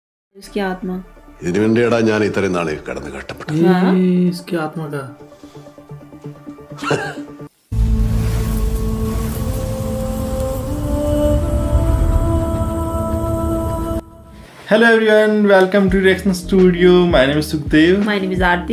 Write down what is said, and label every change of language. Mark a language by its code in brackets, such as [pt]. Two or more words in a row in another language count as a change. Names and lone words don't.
[hi] इसकी आत्मा [ml] ഇതിനു വേണ്ടിയാടാ ഞാൻ ഇത്രയും നാളെ കടന്ന് കഷ്ടപ്പെട്ടു. [hi] इसकी आत्मा का [en] hello everyone, welcome to reaction studio. my name is Sukhdev. my name is Aarti.